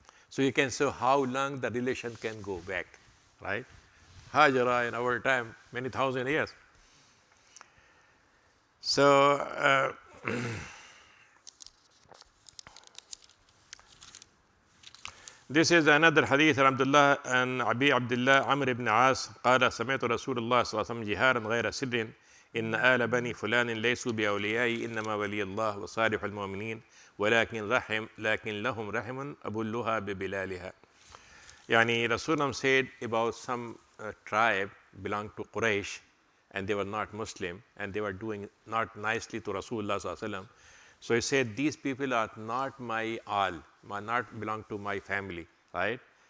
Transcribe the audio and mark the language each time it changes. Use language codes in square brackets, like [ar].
[en] So you can see how long the relation can go back, right? Hajra in our time, many thousand years. So, this is another hadith. [ar] Alhamdulillah, and Abi Abdullah Amr ibn As قال سمعت رسول الله صلى الله عليه وسلم جهارا غير سر إن آل بني فلان ليسوا بأوليائي إنما ولي الله وصالح المؤمنين لكن لهم رحم أبلها ببلالها. [en] Yani Rasulullah said about some tribe belonged to Quraysh, and they were not Muslim, and they were doing not nicely to Rasulullah sallallahu alaihi wasallam. So he said, these people are not my all, not belong to my family, right?